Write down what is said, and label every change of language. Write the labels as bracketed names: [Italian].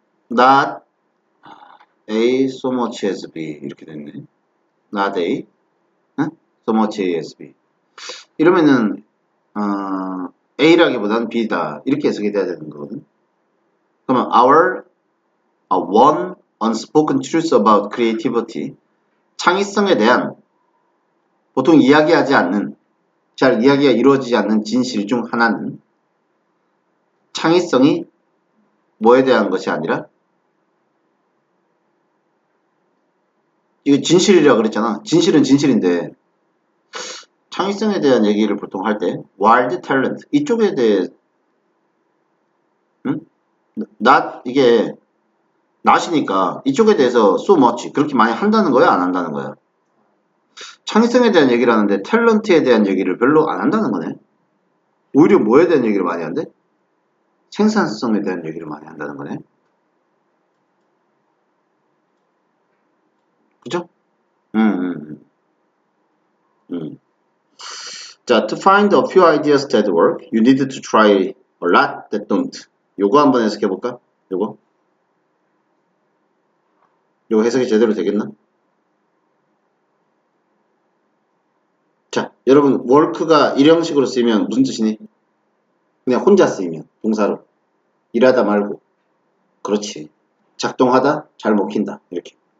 [English] Not A so much as B. [Korean] 이렇게 됐네. [English] Not A. so much A as B. [Korean] 이러면은, A라기보다는 B다. 이렇게 해석이 돼야 되는 거거든. 그러면 [English] our one unspoken truth about creativity. [Korean] 창의성에 대한 보통 이야기하지 않는 잘 이야기가 이루어지지 않는 진실 중 하나는 창의성이 뭐에 대한 것이 아니라 이거 진실이라고 그랬잖아. 진실은 진실인데 창의성에 대한 얘기를 보통 할 때 [English] wild talent [Korean] 이쪽에 대해 not 이게 나시니까 이쪽에 대해서 [English] so much [Korean] 그렇게 많이 한다는 거야, 안 한다는 거야? 창의성에 대한 얘기를 하는데 탤런트에 대한 얘기를 별로 안 한다는 거네. 오히려 뭐에 대한 얘기를 많이 한대? 생산성에 대한 얘기를 많이 한다는 거네. 그죠? 음, 음, 음. [English] 자, to find a few ideas that work, you need to try a lot that don't. [Korean] 요거 한번 해석해볼까? 요거? 요거 해석이 제대로 되겠나? 자, 여러분, work가 일형식으로 쓰이면 무슨 뜻이니? 그냥 혼자 쓰이면, 동사로. 일하다 말고. 그렇지. 작동하다, 잘 먹힌다. 이렇게.